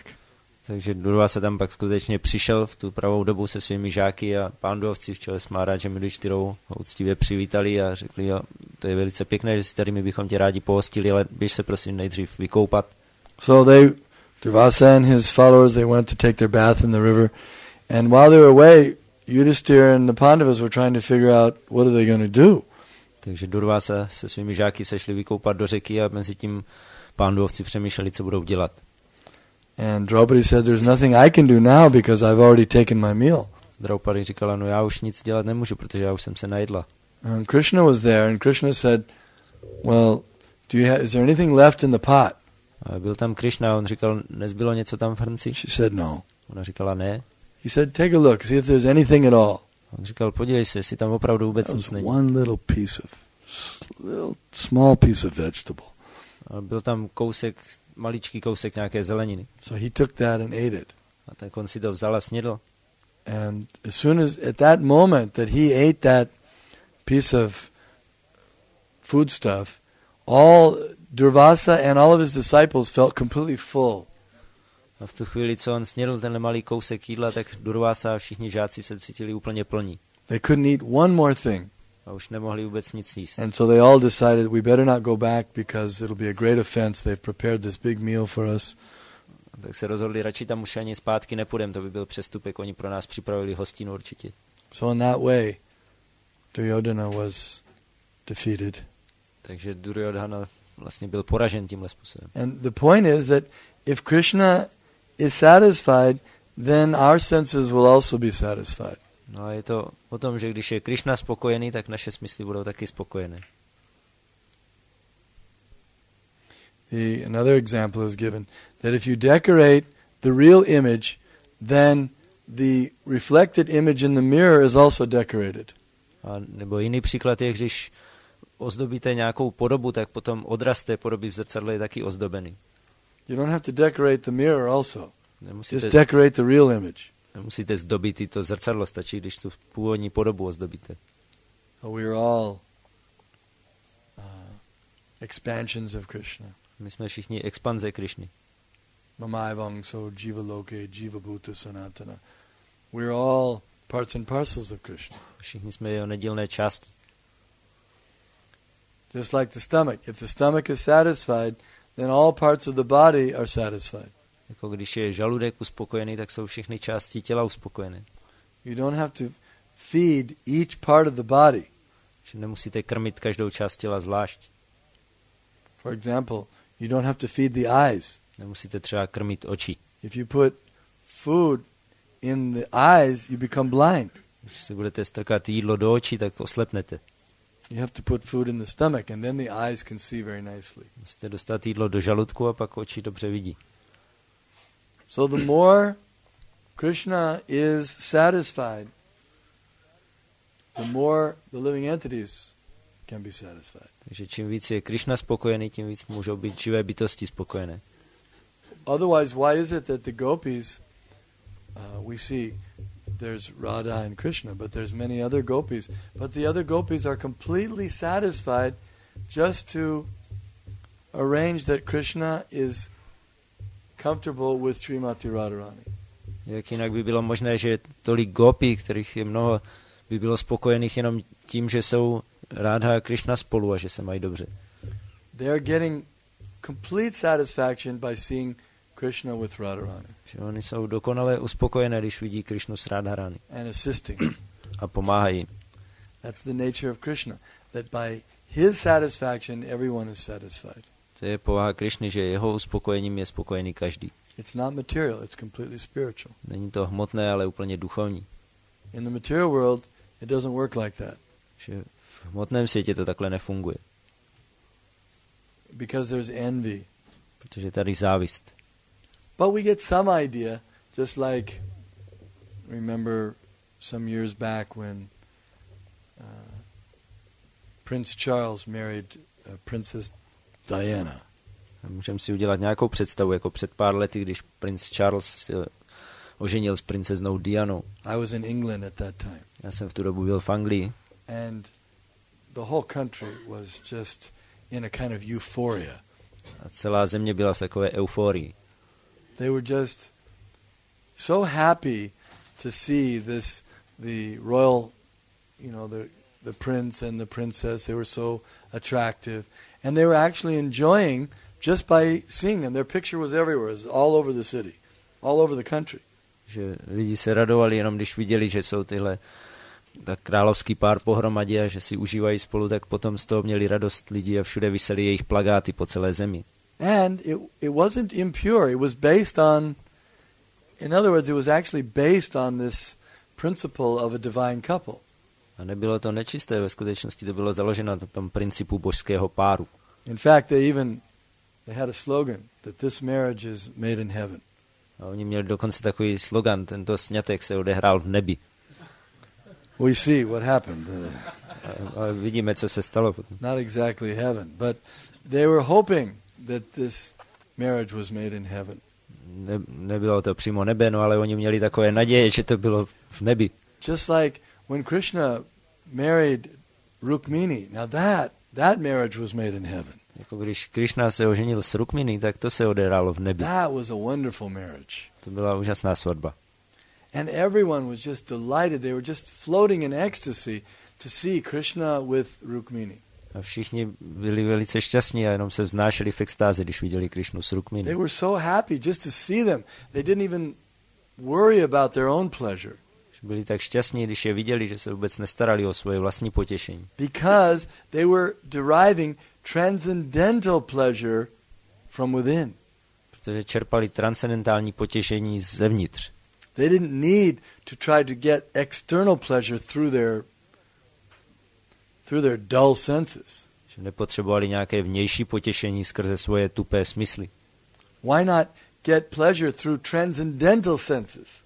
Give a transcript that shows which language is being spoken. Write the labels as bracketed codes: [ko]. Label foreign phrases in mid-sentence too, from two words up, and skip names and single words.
[cs] Takže Durvasa tam pak skutečně přišel v tu pravou dobu se svými žáky a Pándovci v čele s Maharajem Yudhishthirou ho úctivě přivítali a řekli, jo, to je velice pěkné, že si tady my bychom tě rádi pohostili, ale běž se prosím nejdřív vykoupat. [en] So Durvasa and his followers, they went to take their bath in the river, and while they were away, Yudhishthira and the Pandavas were trying to figure out what are they going to do. [cs] Takže Durvasa se svými žáky se šli vykoupat do řeky a mezi tím Pándovci přemýšleli, co budou dělat. [en] And Draupadi said, there's nothing I can do now because I've already taken my meal. [cs] Draupadi říkala, no já už nic dělat nemůžu, protože já už jsem se najedla. [en] And Krishna was there, and Krishna said, well, is there anything left in the pot? [cs] A byl tam Krishna, on říkal, nezbylo něco tam v hrnci? [en] She said no. [cs] Ona říkala ne. [en] He said, take a look, see if there's anything at all. [cs] On říkal, podívej se, jestli tam opravdu vůbec nic není. [en] One little small piece of vegetable. [cs] A byl tam maličký kousek nějaké zeleniny. [en] So he took that and ate it. [cs] A tak on si to vzal a snědl. [en] And as soon as, at that moment that he ate that piece of foodstuff, all Durvasa and all of his disciples felt completely full. [cs] A v tu chvíli, co on snědl ten malý kousek jídla, tak Durvasa a všichni žáci se cítili úplně plní. [en] They couldn't eat one more thing. [cs] A už nemohli vůbec nic jíst. [en] And so they all decided we better not go back because it'll be a great offense. They've prepared this big meal for us. [cs] Tak se rozhodli, radši tam už ani zpátky nepůjdeme, to by byl přestupek, oni pro nás připravili hostinu určitě. [en] So in that way, Duryodhana was defeated. [cs] Takže Duryodhana vlastně byl poražen tímhle způsobem. [en] And the point is that if Krishna is satisfied, then our senses will also be satisfied. [cs] No a je to o tom, že když je Krishna spokojený, tak naše smysly budou taky spokojené. [en] Another example is given that if you decorate the real image, then the reflected image in the mirror is also decorated. [cs] A nebo jiný příklad je, když ozdobíte nějakou podobu, tak potom odraz té podoby v zrcadle je taky ozdobený. [en] You don't have to decorate the mirror also. [cs] Nemusíte, [en] just decorate the real image. [cs] Nemusíte zdobit i to zrcadlo, stačí, když tu původní podobu ozdobíte. [en] So we are all expansions of Krishna. [cs] My jsme všichni expanze Krishny. [sa] ममैवांशो जीवलोके, जीवभूत सनातन. [en] We're all parts and parcels of Krishna. [cs] Všichni jsme jeho nedílné části. [en] Just like the stomach. If the stomach is satisfied, then all parts of the body are satisfied. [cs] Jako když je žaludek uspokojený, tak jsou všechny části těla uspokojené. [en] You don't have to feed each part of the body. [cs] Že nemusíte krmit každou část těla zvlášť. [en] For example, you don't have to feed the eyes. [cs] Nemusíte třeba krmit oči. [en] If you put food in the eyes, you become blind. [cs] Když si budete strkat jídlo do očí, tak oslepnete. [en] You have to put food in the stomach and then the eyes can see very nicely. [cs] Musíte dostat jídlo do žaludku a pak oči dobře vidí. [en] So the more Krishna is satisfied, the more the living entities can be satisfied. [cs] Takže čím víc je Krishna spokojený, tím víc můžou být živé bytosti spokojené. [en] Otherwise, why is it that the gopis, we see there's Radha and Krishna, but there's many other gopis, but the other gopis are completely satisfied just to arrange that Krishna is comfortable with Srimati Radharani. [cs] Jak jinak by bylo možné, že tolik gopí, kterých je mnoho, by bylo spokojených jenom tím, že jsou Radha a Krishna spolu a že se mají dobře. [en] They are getting complete satisfaction by seeing Krishna with Radharani. [cs] Že oni jsou dokonale uspokojené, když vidí Krishnu s Radharani. [en] And assisting. [cs] A pomáhají. [en] That's the nature of Krishna. That by his satisfaction, everyone is satisfied. [cs] To je povaha Krishny, že jeho uspokojením je spokojený každý. [en] It's not material, it's completely spiritual. [cs] Není to hmotné, ale úplně duchovní. [en] In the material world, it doesn't work like that. [cs] Že v hmotném světě to takhle nefunguje. [en] Because there's envy. [cs] Protože tady závist. [en] But we get some idea, just like, remember some years back when Prince Charles married Princess Diana. [cs] Můžeme si udělat nějakou představu, jako před pár lety, když princ Charles se oženil s princeznou Dianou. [en] I was in England at that time. [cs] Já jsem v tu dobu byl v Anglii. [en] And the whole country was just in a kind of euphoria. [cs] A celá země byla v takové euforii. [en] They were just so happy to see the royal, the prince and the princess. They were so attractive. And they were actually enjoying just by seeing them. Their picture was everywhere, it was all over the city, all over the country. [cs] Že lidi se radovali jenom, když viděli, že jsou tyhle tak královský pár pohromadě a že si užívají spolu, tak potom z toho měli radost lidi a všude visely jejich plakáty po celé zemi. [en] And it wasn't impure. It was based on, in other words, it was actually based on this principle of a divine couple. [cs] A nebylo to nečisté, ve skutečnosti to bylo založeno na tom principu božského páru. [en] In fact, they had a slogan that this marriage is made in heaven. [cs] A oni měli dokonce takový slogan, tento sňatek se odehrál v nebi. [en] We see what happened. [cs] A vidíme, co se stalo potom. [en] Not exactly heaven, but they were hoping that this marriage was made in heaven. [cs] Nebylo to přímo nebe, no ale oni měli takové naděje, že to bylo v nebi. [en] Just like when Krishna married Rukmini, now that marriage was made in heaven. [cs] Jako když Krishna se oženil s Rukmini, tak to se odehrálo v nebi. [en] That was a wonderful marriage. [cs] To byla úžasná svatba. [en] And everyone was just delighted. They were just floating in ecstasy to see Krishna with Rukmini. [cs] A všichni byli velice šťastní a jenom se vznášeli v extázi, když viděli Krishnu s Rukmini. [en] They were so happy just to see them. They didn't even worry about their own pleasure. [cs] Byli tak šťastní, když je viděli, že se vůbec nestarali o svoje vlastní potěšení. [en] Because they were deriving transcendental pleasure from within. [cs] Protože čerpali transcendentální potěšení zevnitř. [en] They didn't need to try to get external pleasure through their dull senses. [cs] Že nepotřebovali nějaké vnější potěšení skrze svoje tupé smysly. [en] Why not get pleasure through transcendental senses?